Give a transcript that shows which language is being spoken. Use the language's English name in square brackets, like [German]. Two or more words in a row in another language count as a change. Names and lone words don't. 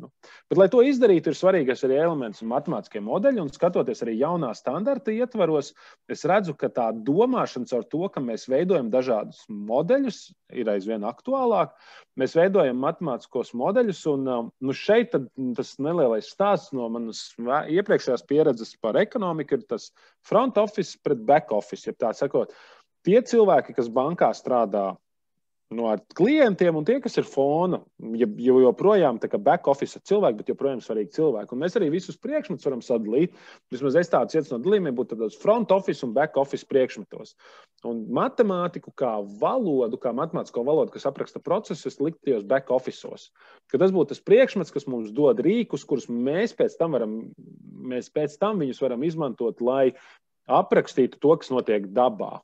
[Latvian] Bet, lai to izdarītu, ir svarīgais arī elements un matemātiskie modeļi, un skatoties arī jaunā standarta ietvaros, es redzu, ka tā domāšana caur to, ka mēs veidojam dažādus modeļus, ir aizvien aktuālāk. Mēs veidojam matemātiskos modeļus, un šeit tas nelielais stāsts no manas iepriekšējās pieredzes par ekonomiku ir tas [English] front office [Latvian] pret [English] back office, [Latvian] ja tā sakot. Tie cilvēki, kas bankā strādā ar klientiem un tie, kas ir fona, joprojām tā kā [English] back office [Latvian] cilvēki, bet joprojām svarīgi cilvēki. Un mēs arī visus priekšmetus varam sadalīt. Vismaz es tāds no dalījumiem būtu tādos [English] front office [Latvian] un [English] back office [Latvian] priekšmetos. Un matemātiku kā valodu, kā matemātisko valodu, kas apraksta procesus, likt tajos [English] back officeos. [Latvian] Ka tas būtu tas priekšmets, kas mums dod rīkus, kurus mēs pēc tam viņus varam izmantot, lai aprakstītu to, kas notiek dabā.